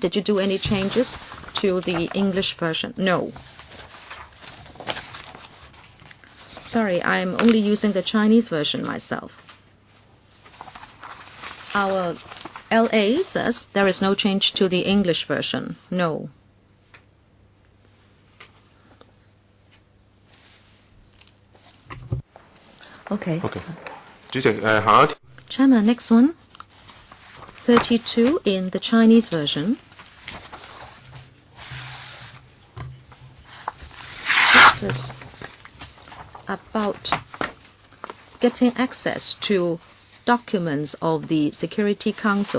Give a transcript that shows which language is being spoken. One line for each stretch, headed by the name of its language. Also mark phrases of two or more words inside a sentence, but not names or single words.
English: Did you do any changes to the English version? No. Sorry, I'm only using the Chinese version myself. Our LA says there is no change to the English version. No. Okay.
Cantonese: Okay. 主席，下一條
English: Chairman, next one. 32 in the Chinese version. This is about getting access to documents of the Security Council.